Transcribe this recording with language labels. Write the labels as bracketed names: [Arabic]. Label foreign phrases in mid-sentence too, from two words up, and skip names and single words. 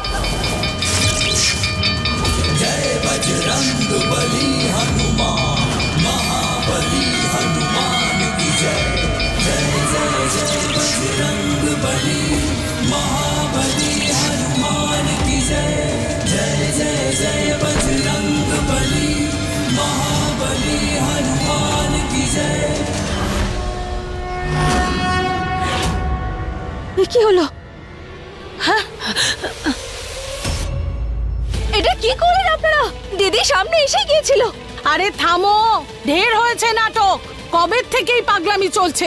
[Hindi] जय बजरंग बली हनुमान, महाबली हनुमान की जय। जय जय जय बजरंग बली, महाबली हनुमान की जय। जय जय जय बजरंग बली, महाबली हनुमान की जय। [Bangla] কি হলো? হ্যাঁ, এটা কি করলেন আপনারা? দিদি সামনে এসে গিয়েছিল। আরে থামো, ঢের হয়েছে নাটক। কবে থেকেই পাগলামি চলছে।